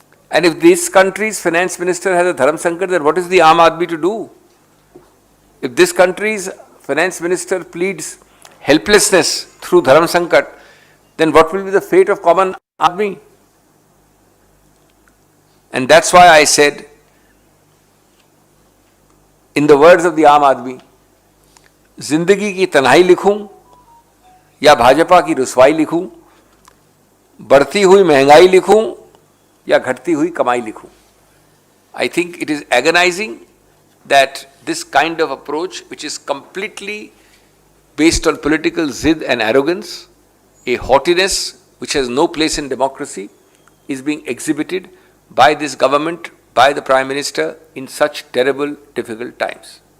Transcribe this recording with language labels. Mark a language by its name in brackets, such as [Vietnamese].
[English] And if this country's finance minister has a dharam sankat, then what is the Aam Aadmi to do? If this country's finance minister pleads helplessness through dharam sankat, then what will be the fate of common Aadmi? And that's why I said, in the words of the Aam Aadmi, [Hindi] जिंदगी की तन्हाई लिखूं या भाजपा की रुसवाई लिखूं, बढ़ती हुई महंगाई लिखूं या घटती हुई कमाई लिखूं. [English] I think it is agonizing that this kind of approach, which is completely based on political zid and arrogance, a haughtiness which has no place in democracy, is being exhibited by this government, by the Prime Minister in such terrible, difficult times.